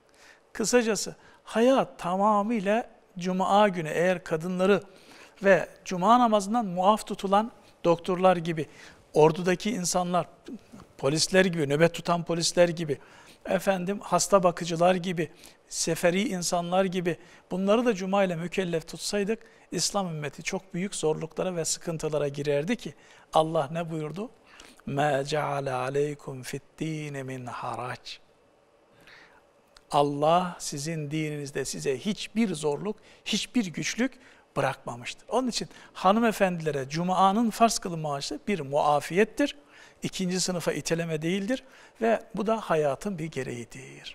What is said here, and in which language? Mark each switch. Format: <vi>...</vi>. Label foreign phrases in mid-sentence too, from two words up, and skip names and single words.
<tr>Kısacası hayat tamamıyla Cuma günü eğer kadınları ve Cuma namazından muaf tutulan doktorlar gibi, ordudaki insanlar, polisler gibi, nöbet tutan polisler gibi, hasta bakıcılar gibi, seferi insanlar gibi bunları da Cuma ile mükellef tutsaydık, İslam ümmeti çok büyük zorluklara ve sıkıntılara girerdi ki Allah ne buyurdu?</tr> <ar>مَا جَعَلَ عَلَيْكُمْ فِي الدِّينِ مِنْ harac.</ar> <tr>Allah sizin dininizde size hiçbir zorluk, hiçbir güçlük bırakmamıştır. Onun için hanımefendilere Cuma'nın farz kılınması bir muafiyettir. İkinci sınıfa iteleme değildir ve bu da hayatın bir gereğidir.</tr>